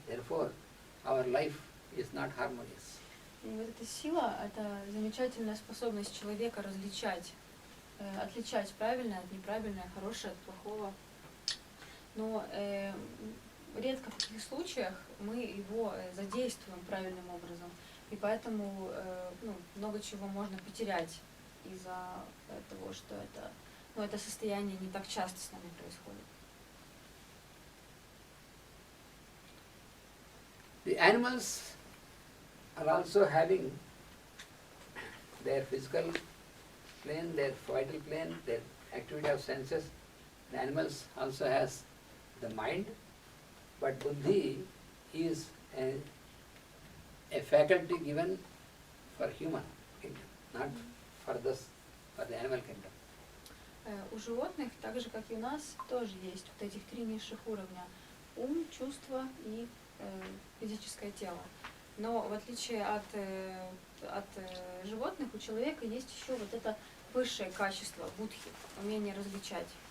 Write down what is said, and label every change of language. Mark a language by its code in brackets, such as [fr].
[en] Therefore, our life is not harmonious. [ru] И вот эта сила, это замечательная способность человека различать, отличать правильное от неправильного, хорошее от плохого. Но редко в таких случаях мы его задействуем правильным образом. И поэтому много чего можно потерять из-за того, что это состояние не так часто с нами происходит. [en] The animals are also having their physical plane, their vital plane, their activity of senses. The animals also has the mind, but buddhi is a faculty given for human kingdom, not for the animal kingdom. [ru] У животных, так же как и у нас, тоже есть вот этих три низших уровня: ум, чувство и физическое тело. Но в отличие от животных, у человека есть еще вот это высшее качество будхи, умение различать.